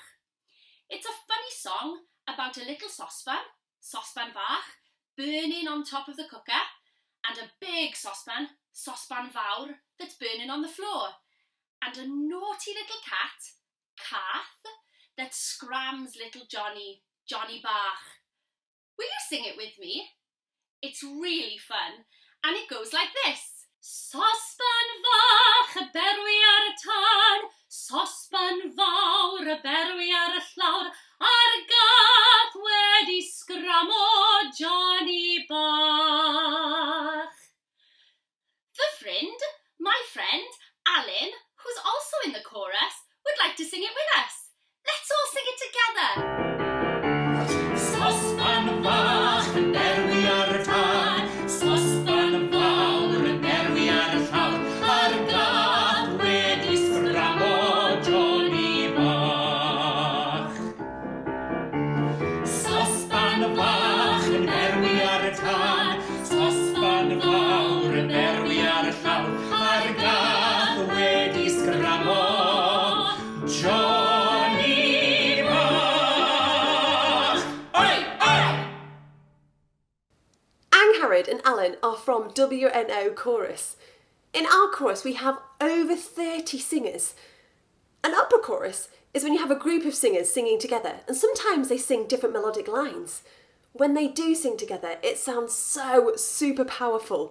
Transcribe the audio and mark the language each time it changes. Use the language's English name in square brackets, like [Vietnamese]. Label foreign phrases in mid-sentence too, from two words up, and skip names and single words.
[English] It's a funny song about a little saucepan, Sosban Fach, burning on top of the cooker, and a big saucepan, Sosban Fawr, that's burning on the floor, and a naughty little cat, Cath, that scrams little Johnny, Johnny Bach. Will you sing it with me? It's really fun, and it goes like this. [Welsh] Sosban Fach, y berwi ar y tân, Sosban Fawr, y berwi ar y llawr, ar gath wedi sgramo Johnny Bach. [English] My friend, Alan, who's also in the chorus, would like to sing it with us. Let's all sing it together. [Welsh] Sosban Fach, y berwi ar y tân, Sosban Fawr, y berwi ar y llawr, ar gath wedi sgramo Johnny Bach. Sosban Fach, y berwi ar y tân, Sosban Fawr, y berwi ar y llawr, ar gath wedi sgramo Johnny Bach. Oi, oi! [English] Angharad and Alan are from WNO Chorus. In our chorus we have over 30 singers. An opera chorus is when you have a group of singers singing together, and sometimes they sing different melodic lines. When they do sing together, it sounds so super powerful.